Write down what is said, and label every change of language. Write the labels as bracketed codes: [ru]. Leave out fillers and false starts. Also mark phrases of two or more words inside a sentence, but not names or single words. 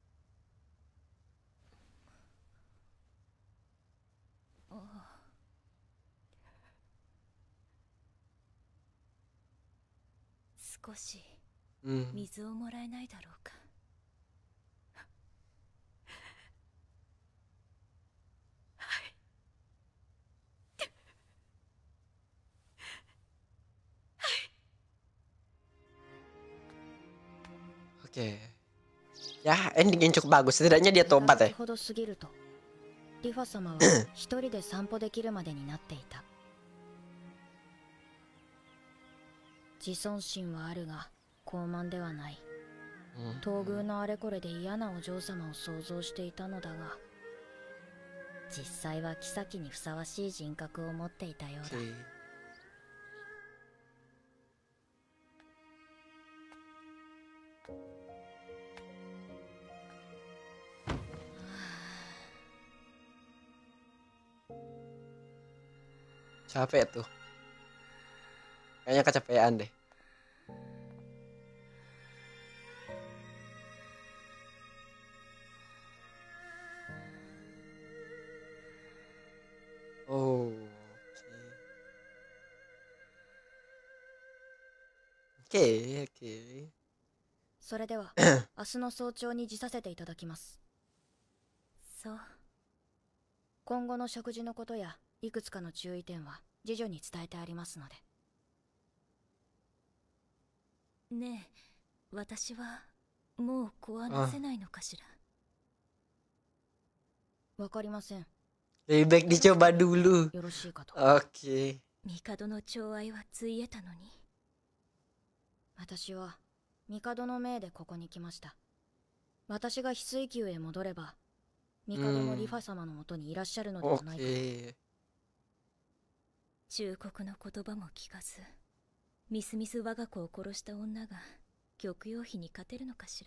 [ja] 少し水をもらえないだろうか。はい。 [id] Oke. Ya, ending yang cukup bagus. Setidaknya dia tobat ya. [ja] ほど過ぎるとリファ様は一人で散歩できるまでになっていた。自尊心はあるが傲慢ではない。東宮のあれこれで嫌なお嬢様を想像していたのだが、実際は妃にふさわしい人格を持っていたようだ。 [id] Capek tuh. Kayaknya kecapean deh. Oh. Oke, oke. [ja] それでは明日の早朝に辞させていただきます。そう。今後の食事のことやいくつかの注意点は次女に伝えてありますので。ねえ、私はもう子はなせないのかしら。わかりません。 [id] Lebih baik dicoba dulu. [ja] よろしいかと。 [id] Oke. [ja] 帝の寵愛はついえたのに。私は帝の命でここに来ました。私が翡翠宮へ戻れば帝もリファ様のもとにいらっしゃるのではないかと。忠告の言葉も聞かず、みすみす我が子を殺した女が玉葉妃に勝てるのかしら。